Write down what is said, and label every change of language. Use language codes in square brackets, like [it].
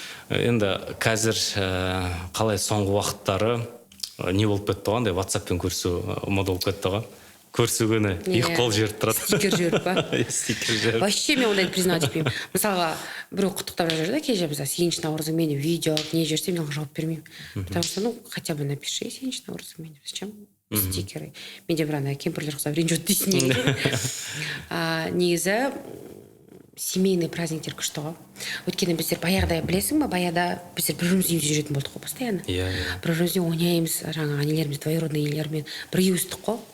[kk] Енді қазір қалай соңғы уақыттары не болып кетті ғой, WhatsApp-пен көрісу мода болып кетті ғой. Көрісу күні 2 қол жеріп тұрады. Стикер жеріп па? Стикер жеріп. Вообще мен ондайды признать етпеймін. Мысалға, біреу құттықтап жүрді, кеше біз 7 наурызыңмен видео, не жерсе, мен жауап бермеймін. [ru] Потому что, ну, хотя бы напиши 7 наурызыңмен. Зачем стикеры? [kk] Менде бір ана кемпірлер құсап ренжіп дейсің. Негізі семейный праздниктер күшті ғой. Өйткені біздер баяғыда білесің ба, баяғыда біздер бір-біріміздің үйімізде жүретін болдық қой постоянно. Бір-бірімізде ойнаймыз, жаңағы нелеріміз, двоюродный нелермен бірге өстік қой.